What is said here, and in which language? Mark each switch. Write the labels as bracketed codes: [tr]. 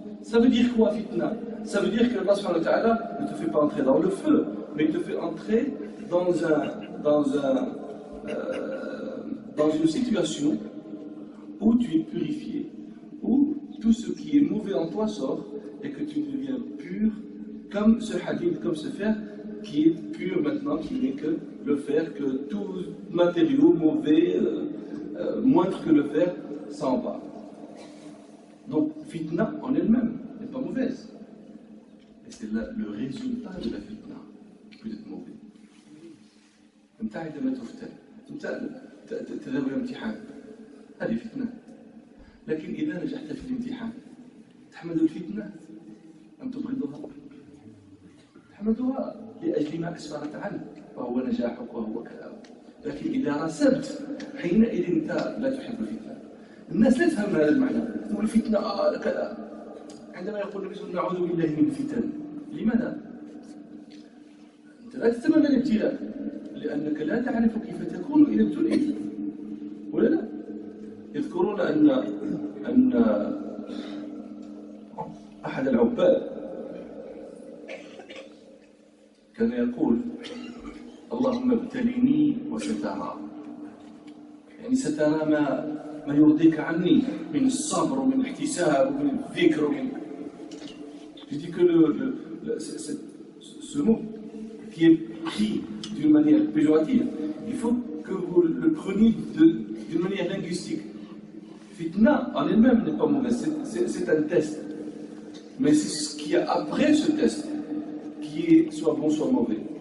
[fr] Ça veut dire quoi, fitna? Ça veut dire que Allah subhanahu wa ta'ala ne te fait pas entrer dans le feu, mais il te fait entrer dans une situation où tu es purifié, où tout ce qui est mauvais en toi sort et que tu deviens pur, comme ce hadith, comme ce fer qui est pur maintenant, qui n'est que le fer, que tout matériau mauvais, moindre que le fer, s'en va. Donc, fitna en elle-même n'est pas mauvaise. Et c'est le résultat de la fitna qui peut être mauvais. [ar] انت عندما تفتن انت تذهب الى الامتحان هذه فتنه لكن اذا نجحت في الامتحان تحمد الفتنه ام تبغضها؟ تحمدها لاجل ما اسفرت عنك وهو نجاحك وهو كذا. لكن اذا رسبت حينئذ انت لا تحب الفتنه. الناس لا تفهم هذا المعنى، تقول الفتنه كذا. عندما يقول النبي صلى الله عليه وسلم نعوذ بالله من الفتن، لماذا؟ انت لا تتمنى الابتلاء لأنك لا تعرف كيف تكون إذا ابتليت، ولا لا؟ يذكرون أن أحد العباد كان يقول اللهم ابتلني وسترى، يعني سترى ما يرضيك عني من الصبر ومن الاحتساب ومن الذكر ومن. [fr] Je dis que ce mot qui est pris d'une manière péjorative, il faut que vous le preniez d'une manière linguistique. Fitna en elle-même n'est pas mauvaise, c'est un test. Mais c'est ce qu'il y a après ce test qui est soit bon soit mauvais.